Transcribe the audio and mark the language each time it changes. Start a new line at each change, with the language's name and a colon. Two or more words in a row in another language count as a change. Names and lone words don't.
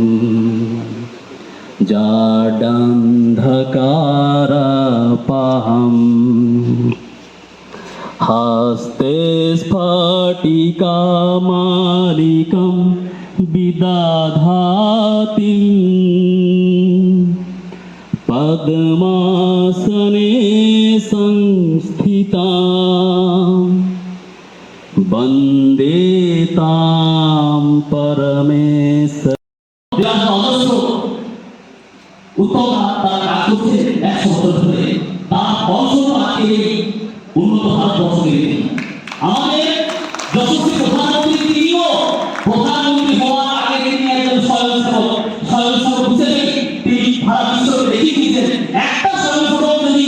Sanskrit: जाडन्धकारपहम् हस्ते स्फटिकामालिकं विदधाति पद्मासने संस्थिता वन्दे तां परमेश्वर
Bangla: উত্তম তার কাজ করছে 100 বছর ধরে তার বংশকে উন্নত ভারতবর্ষ নিয়ে আমাদের যশস্বী প্রধানমন্ত্রী তিনিও প্রধানমন্ত্রী হওয়ার আগে তিনি একজন স্বয়ংসেবক হিসেবে তিনি সারা বিশ্বকে দেখিয়ে দিয়েছেন একটা স্বয়ংসেবক যদি